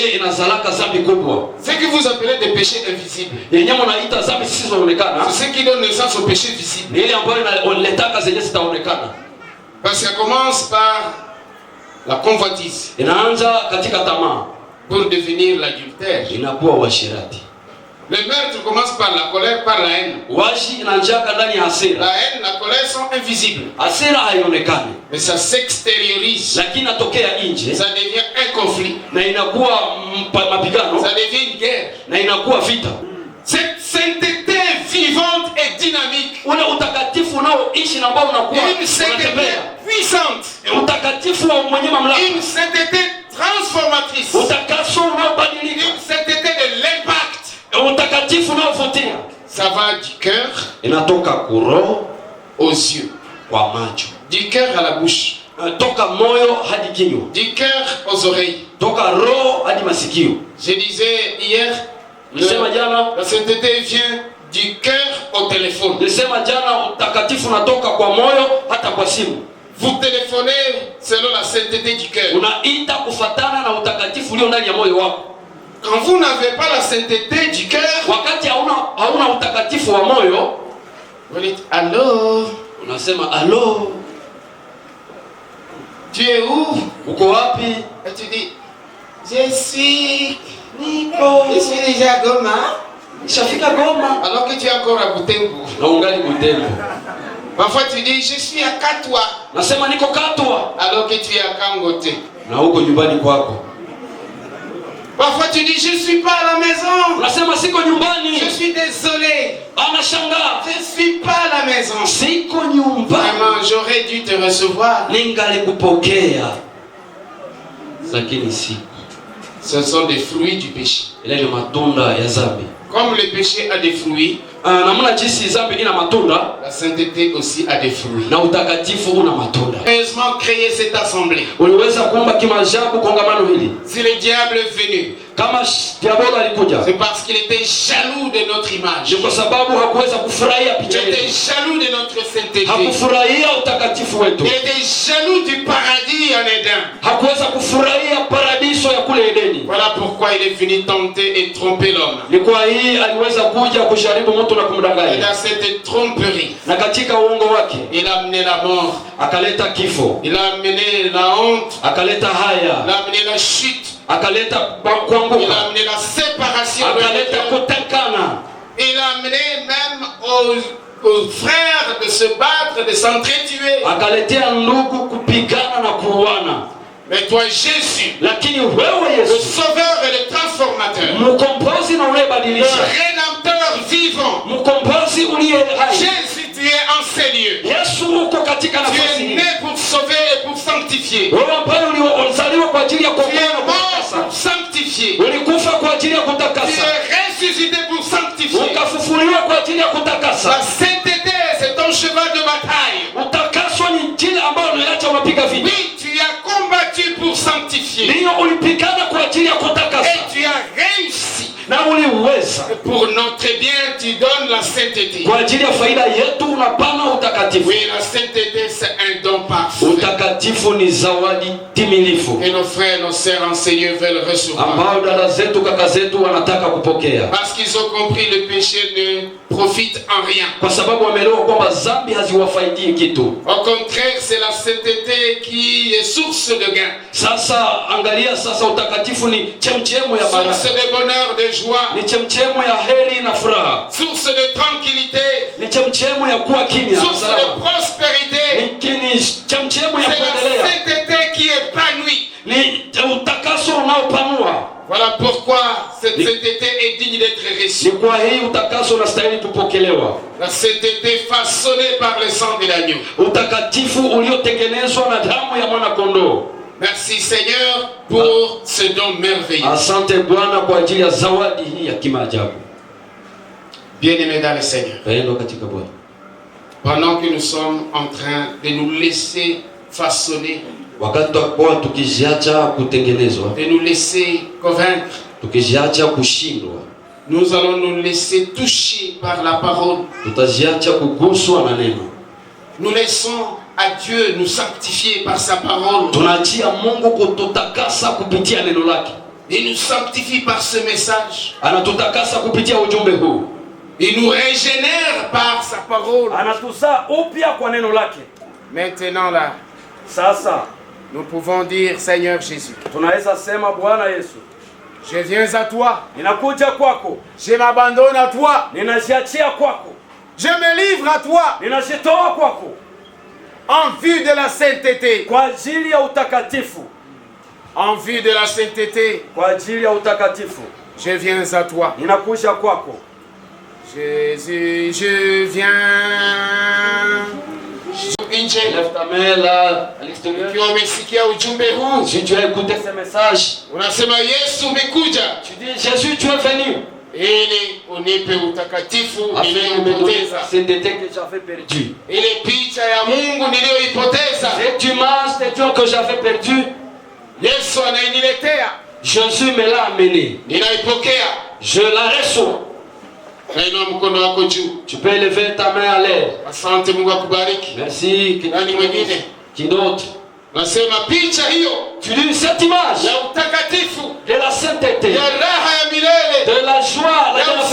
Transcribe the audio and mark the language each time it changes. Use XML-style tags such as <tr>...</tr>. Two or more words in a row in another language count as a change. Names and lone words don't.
<sw>ile inazalaka dhambi kubwa.</sw> <fr>Ce que vous appelez des péchés invisibles,</fr> <sw>yenyewe mnaita dhambi zisizoonekana,</sw> <fr>c'est ce qui donne naissance aux péchés visibles.</fr> <sw>ile ambayo inaletaka zenye zitaonekana.</sw> <fr>Parce que ça commence par la convoitise.</fr> <sw>Inaanza katika tamaa,</sw> <fr>pour devenir l'adultère.</fr> <sw>Inakuwa uasherati.</sw> <fr>Le meurtre commence par la colère, par la haine.</fr> <sw>Washi inaanzaka ndani ya hasira.</sw> <fr>La haine, la colère sont invisibles.</fr> <sw>Hasira haionekani.</sw> <fr>Mais ça s'extériorise.</fr> <sw>Lakini inatokea nje.</sw> <fr>Ça devient un conflit.</fr> <sw>Na inakuwa mapigano.</sw> <fr>Ça devient une guerre.</fr> <sw>Na inakuwa vita.</sw> <fr>Cette sainteté vivante et dynamique.</fr> <sw>Ule utakatifu unaoishi na ambao unakuwa</sw> <fr>une sainteté puissante.</fr> <sw>Utakatifu wa mwenye mamlaka.</sw> <fr>Une sainteté transformatrice.</fr> <sw>Utakaso unaobadilika.</sw> <fr>Une sainteté de l'impact.</fr> <sw>Utakatifu unaovutia.</sw> <fr>Ça va du cœur</fr> <sw>inatoka kuro</sw> <fr>aux yeux,</fr> <sw>kwa macho,</sw> <fr>du cœur à la bouche,</fr> <sw>toka moyo hadi kinywa,</sw> <fr>du cœur aux oreilles,</fr> <sw>toka roho hadi masikio.</sw> <fr>Je disais hier, la sainteté vient du cœur au téléphone.</fr> <sw>Nilisema jana utakatifu unatoka kwa moyo hata kwa simu.</sw> <fr>Vous téléphonez selon la sainteté du cœur.</fr> <sw>Unaita kufatana na utakatifu ulio ndani ya moyo wako.</sw> <fr>Quand vous n'avez pas la sainteté du cœur,</fr> <sw>wakati hauna utakatifu wa moyo,</sw> <fr>vous dites allô,</fr> <sw>unasema allô,</sw> <fr>tu es où?</fr> <sw>Uko wapi?</sw> <fr>Et tu dis je suis déjà à Goma.</fr> <sw>Nishafika Goma.</sw> <fr>Alors que tu es encore à Butembo.</fr> <sw>Na ungali Butembo.</sw> <fr>Parfois tu dis je suis à Katwa.</fr> <sw>Nasema niko Katwa.</sw> <fr>Alors que tu es à Kangote.</fr> <sw>Na uko nyumbani kwako.</sw> <fr>Parfois tu dis je suis pas à la maison.</fr> <sw>Unasema siko nyumbani.</sw> <fr>Je suis désolé.</fr> <sw>Anashangaa.</sw> <fr>Je suis pas à la maison.</fr> <sw>Siko nyumbani.</sw> <fr>Vraiment, j'aurais dû te recevoir.</fr> <sw>Ningalikupokea. Lakini siko.</sw> <fr>Ce sont des fruits du péché.</fr> <sw>Ile ni matunda ya dhambi.</sw> <fr>Comme le péché a des fruits,</fr> <sw>namna jinsi dhambi ina matunda,</sw> <fr>la sainteté aussi a des fruits.</fr> <sw>Na utakatifu una matunda.</sw> <fr>Heureusement créer cette assemblée.</fr> <sw>Uliweza kuomba kimaajabu kongamano hili.</sw> <fr>Si le diable est venu,</fr> <sw>kama diabolo alikuja,</sw> <fr>c'est parce qu'il était jaloux de notre image.</fr> <sw>Kwa sababu hakuweza kufurahia picha yetu.</sw> <fr>Il était jaloux de notre sainteté.</fr> <sw>Hakufurahia utakatifu wetu.</sw> <fr>Il était jaloux du paradis en Éden.</fr> <sw>Hakuweza kufurahia paradiso ya kule Edeni.</sw> <fr>Voilà pourquoi il est venu tenter et tromper l'homme.</fr> <sw>Ni kwa hii aliweza kuja kujaribu mtu na kumdanganya.</sw> <fr>Et dans cette tromperie,</fr> <sw>na katika uongo wake,</sw> <fr>il a amené la mort,</fr> <sw>akaleta kifo.</sw> <fr>Il a amené la honte,</fr> <sw>akaleta haya.</sw> <fr>Il a amené la chute,</fr> <sw>akaleta kuanguka.</sw> <fr>Il a amené la séparation,</fr> <sw>akaleta kutekana.</sw> <fr>Il a amené même aux frères de se battre, de s'entretuer.</fr> <sw>Akaletea ndugu kupigana na kuuana.</sw> <fr>Mais toi Jésus,</fr> <sw>lakini wewe</sw> <fr>le</fr> <sw>Yesu,</sw> <fr>sauveur et le transformateur,</fr> <sw>mkombozi na</sw> <fr>le</fr> <sw>unayebadilisha,</sw> <fr>rédempteur vivant,</fr> <sw>mkombozi uliye hai.</sw> <fr>Jésus, tu es en ces lieux.</fr> <sw>Yesu uko katika</sw> <fr>Tu</fr> <sw>nafasi</sw> <fr>es</fr> <sw>hii.</sw> <fr>né pour sauver et pour sanctifier.</fr> <sw>Wewe ambaye ulizaliwa kwa ajili ya</sw> <fr>Tu</fr> <sw>kuokoa</sw> <fr>es</fr> <sw>na</sw> <fr>mort</fr> <sw>kutakasa,</sw> <fr>pour sanctifier.</fr> <sw>ulikufa kwa ajili ya</sw> <fr>Tu</fr> <sw>kutakasa,</sw> <fr>es ressuscité pour sanctifier.</fr> <sw>ukafufuliwa kwa ajili ya kutakasa.</sw> <fr>La sainteté, c'est ton cheval de bataille.</fr> <sw>Utakaso ni njia ambayo unaacha unapiga vita.</sw> <fr>Oui, tu as combattu pour sanctifier.</fr> <sw>Ndiyo, ulipigana kwa ajili ya kutakasa</sw> <fr>Et tu as réussi.</fr> <sw>na uliweza.</sw> <fr>Pour notre bien, tu donnes la sainteté.</fr> <sw>Kwa ajili ya faida yetu unapana utakatifu.</sw> <fr>Oui, la sainteté, c'est un don parfait.</fr> <sw>Utakatifu ni zawadi timilifu</sw> <fr>Et nos frères, nos sœurs enseigneurs veulent recevoir.</fr> <sw>ambao dada zetu kaka zetu wanataka kupokea,</sw> <fr>Parce qu'ils ont compris le péché ne profite en rien.</fr> <sw>kwa sababu wameelewa kwamba dhambi haziwafaidii kitu.</sw> <fr>Au contraire, c'est la sainteté qui est source de gain.</fr> <sw>Sasa angalia, sasa utakatifu ni chemchemu ya baraka,</sw> <fr>Source de bonheur, de joie.</fr> <sw>ni chemchemu ya heri na furaha,</sw> <fr>Source de tranquillité.</fr> <sw>ni chemchemu ya kuwa kimya,</sw> <fr>Source de prospérité.</fr> <sw>ni chemchemu ya</sw> <fr>C'est la</fr> <sw>kuendelea,</sw> <fr>sainteté qui épanouit.</fr> <sw>ni utakaso unaopanua.</sw> <fr>Voilà pourquoi cette sainteté est digne d'être</fr> <sw>Ni</sw> <fr>reçue.</fr> <sw>kwa hii utakaso unastahili kupokelewa,</sw> <fr>La sainteté façonnée par le sang de l'agneau.</fr> <sw>utakatifu uliotengenezwa na damu ya mwana kondoo.</sw> <fr>Merci Seigneur pour ce don merveilleux.</fr> <sw>Asante Bwana kwa ajili ya zawadi hii ya kimaajabu.</sw> <fr>Bien-aimés dans le Seigneur,</fr> <sw>Pendo katika Bwana,</sw> <fr>pendant que nous sommes en train de nous laisser façonner,</fr> <sw>wakati tutakuwa tukijiacha kutengenezwa,</sw> <fr>de nous laisser convaincre,</fr> <sw>tukijiacha kushindwa,</sw> <fr>nous allons nous laisser toucher par la parole.</fr> <sw>tutajiacha kuguswa na neno.</sw> <fr>Nous laissons à Dieu nous sanctifier par sa parole.</fr> <sw>Tunaachia Mungu kututakasa kupitia neno lake.</sw> <fr>Il nous sanctifie par ce message.</fr> <sw>Anatutakasa kupitia ujumbe huu.</sw> <fr>Il nous régénère par sa parole.</fr> <sw>Anatuzaa upya kwa neno lake.</sw> <fr>Maintenant là,</fr> <sw>Sasa</sw> <fr>nous pouvons dire, Seigneur Jésus,</fr> <sw>tunaweza sema, Bwana Yesu,</sw> <fr>je viens à toi.</fr> <sw>ninakuja kwako,</sw> <fr>Je m'abandonne à toi.</fr> <sw>ninajiachia kwako,</sw> <fr>Je me livre à toi</fr> <sw>ninajitoa kwako</sw> <fr>en vue de la sainteté.</fr> <sw>kwa ajili ya utakatifu,</sw> <fr>En vue de la sainteté,</fr> <sw>kwa ajili ya utakatifu.</sw> <fr>je viens à toi.</fr> <sw>Ninakuja kwako</sw> <fr>Jésus, je viens. Lève ta main là à l'extérieur.</fr> <sw>Ukiwa umesikia ujumbe huu,</sw> <fr>Si tu as écouté ce message,</fr> <sw>unasema Yesu umekuja</sw> <fr>tu dis Jésus, tu es venu</fr> <sw>ili unipe utakatifu</sw> <fr>afin de me donner</fr> <sw>niliyoipoteza,</sw> <fr>cette été que j'avais perdu.</fr> <sw>ile picha ya Mungu niliyoipoteza.</sw> <fr>Cette image de Dieu que j'avais perdu,</fr> <sw>Yesu anainiletea,</sw> <fr>Jésus me l'a amené.</fr> <sw>ninaipokea.</sw> <fr>Je la reçois.</fr> <sw>Nainua mkono wako juu.</sw> <fr>Tu peux lever ta main à l'air.</fr> <sw>Asante, Mungu akubariki.</sw> <fr>Merci.</fr> <sw>Nani mwingine?</sw> <fr>Qui d'autre?</fr> <sw>Nasema picha hiyo</sw> <fr>Tu dis cette image</fr> <sw>ya utakatifu,</sw> <fr>de la sainteté,</fr> <sw>ya raha ya milele,</sw> <fr>de la joie, de la</fr>